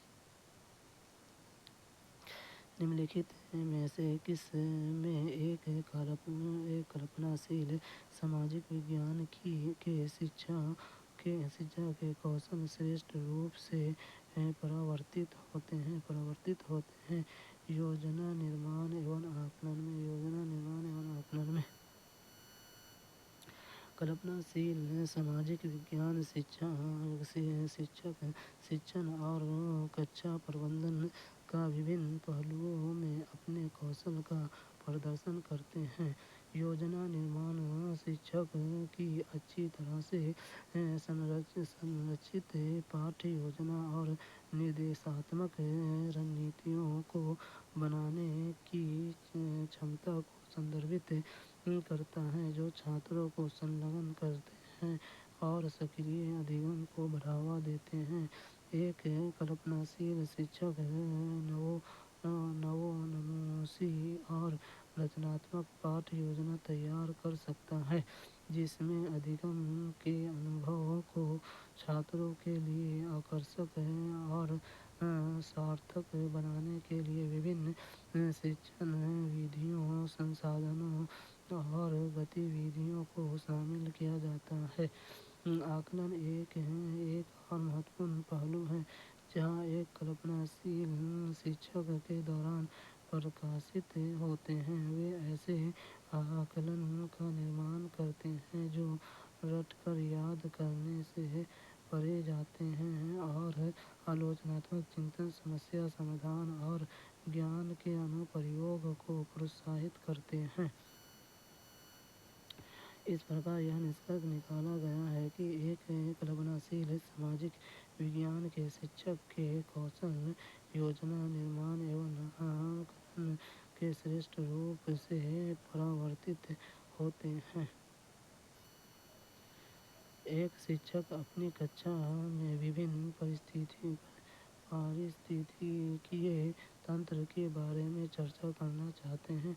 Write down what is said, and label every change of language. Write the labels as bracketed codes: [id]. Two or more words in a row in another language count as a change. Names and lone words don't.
[hi] निम्नलिखित में से किस में एक कल्पनाशील सामाजिक विज्ञान के शिक्षा के कौशल श्रेष्ठ रूप से प्रवर्तित होते हैं? योजना निर्माण एवं आकलन में कल्पनाशील सामाजिक विज्ञान शिक्षण और कक्षा प्रबंधन का विभिन्न पहलुओं में अपने कौशल का प्रदर्शन करते हैं. योजना निर्माण शिक्षा की अच्छी तरह से संरचित पाठ योजना और निर्देशात्मक रणनीतियों को बनाने की क्षमता को संदर्भित करता है, जो छात्रों को संलग्न करते हैं और सक्रिय अधिगम को बढ़ावा देते हैं. एक कल्पनाशील शिक्षक नवोन्मेषी और रचनात्मक पाठ योजना तैयार कर सकता है, जिस में अधिगम के अनुभव को छात्रों के लिए आकर्षक और सार्थक बनाने के लिए विभिन्न शिक्षण विधियों, संसाधनों और गतिविधियों को शामिल किया जाता है. आकलन एक और महत्वपूर्ण पहलू है जहाँ एक कल्पनाशील शिक्षक के दौरान प्रकाशित होते हैं. वह ऐसे आकलन का निर्माण करते हैं जो रट कर याद करने से परे जाते हैं और आलोचनात्मक चिंतन, समस्या समाधान और ज्ञान के अनुप्रयोग को प्रोत्साहित करते हैं. इस प्रकार यह निष्कर्ष निकाला गया है कि एक कल्पनाशील सामाजिक विज्ञान के शिक्षक के कौशल योजना निर्माण एवं आकलन के श्रेष्ठ रूप से प्रवर्तित होते हैं. एक शिक्षक अपनी कक्षा में विभिन्न पारिस्थितिकीय तंत्र के बारे में चर्चा करना चाहते हैं.